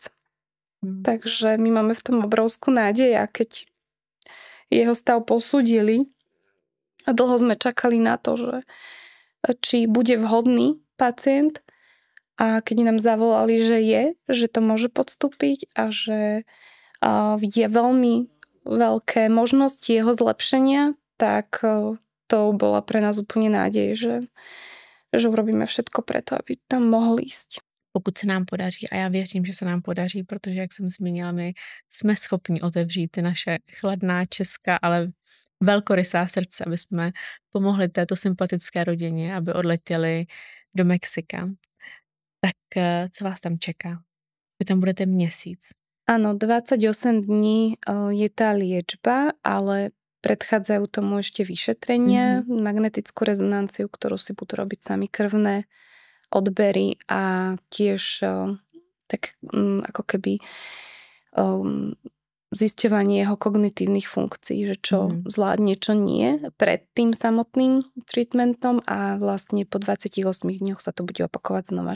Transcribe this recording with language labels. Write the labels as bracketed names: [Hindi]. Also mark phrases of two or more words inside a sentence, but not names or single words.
[Slovak] Takže my máme v tom obrovskú nádej a keď jeho stav posúdili a dlho sme čakali na to, že či bude vhodný pacient a keď nám zavolali, že to môže podstúpiť a že je veľmi veľké možnosti jeho zlepšenia, tak to bola pre nás úplne nádej, že urobíme všetko preto, aby tam mohol ísť. [Czech] Pokud se nám podaří, a já věřím, že se nám podaří, protože, jak jsem zmínila, my jsme schopni otevřít ty naše chladná česká, ale velkorysá srdce, aby jsme pomohli této sympatické rodině, aby odletěli do Mexika. Tak co vás tam čeká? Vy tam budete měsíc. [Slovak] Áno, 28 dní je tá liečba, ale predchádzajú tomu ešte vyšetrenia, magnetickú rezonanciu, ktorú si budú robiť sami krvné odbery a tiež tak ako keby zisťovanie jeho kognitívnych funkcií, že čo zvládne, čo nie, pred tým samotným treatmentom a vlastne po 28 dňoch sa to bude opakovať znova.